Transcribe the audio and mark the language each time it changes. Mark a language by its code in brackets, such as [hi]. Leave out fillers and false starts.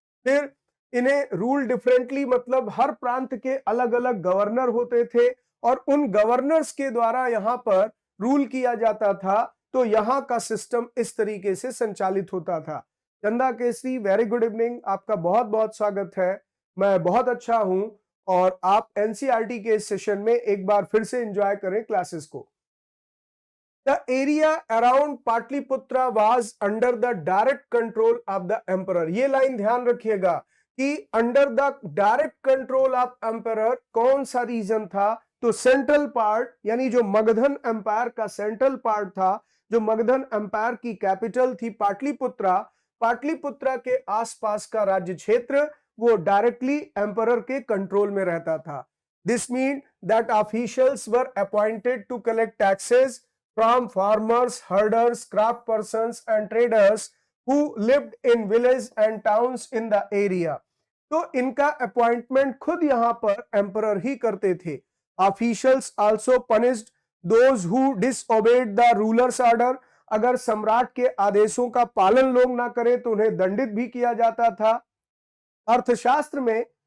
[hi] फिर इन्हें rule differently, मतलब हर प्रांत के अलग अलग गवर्नर होते थे और उन गवर्नर्स के द्वारा यहाँ पर रूल किया जाता था। तो यहाँ का सिस्टम इस तरीके से संचालित होता था। चंदा केसरी, [en] very good evening, [hi] आपका बहुत बहुत स्वागत है। मैं बहुत अच्छा हूं और आप एनसीईआरटी के इस सेशन में एक बार फिर से एंजॉय करें क्लासेस को। [en] The area around Pataliputra was under the direct control of the emperor। [hi] ये लाइन ध्यान रखिएगा कि [en] under the direct control of emperor [hi] कौन सा रीजन था, तो सेंट्रल पार्ट, यानी जो मगधन एम्पायर का सेंट्रल पार्ट था, जो मगधन एम्पायर की कैपिटल थी पाटलिपुत्रा, पाटलिपुत्रा के आसपास का राज्य क्षेत्र वो डायरेक्टली एम्परर के कंट्रोल में रहता था। [en] This mean that officials were appointed to collect taxes from farmers, herders, craft persons and traders who lived in villages and towns in the area। [hi] तो इनका अपॉइंटमेंट खुद यहां पर एम्परर ही करते थे। [en] Officials also punished those who disobeyed the rulers order. [hi] अगर सम्राट के आदेशों का पालन लोग ना करें तो उन्हें दंडित भी किया जाता था। अर्थशास्त्र में